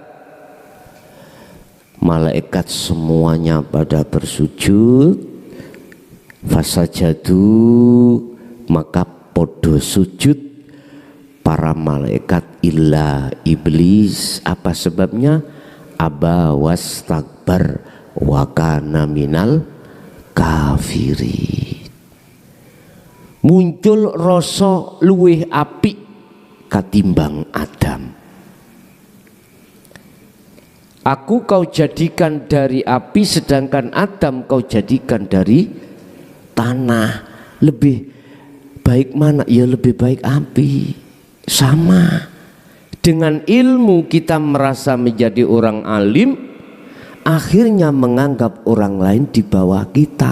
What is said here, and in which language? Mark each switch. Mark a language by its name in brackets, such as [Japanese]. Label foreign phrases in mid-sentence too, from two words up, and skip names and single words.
[Indonesian] Malaikat semuanya pada bersujud, fasajadu, maka podo sujud para malaikat illa iblis. Apa sebabnya? [Arabic] أبى واستكبر وكان من الكافرين. [Javanese] Muncul rasa luweh apik katimbang Adam. [Indonesian] Aku kau jadikan dari api, sedangkan Adam kau jadikan dari tanah. Lebih baik mana? Ya lebih baik api. Sama. Dengan ilmu kita merasa menjadi orang alim, akhirnya menganggap orang lain di bawah kita.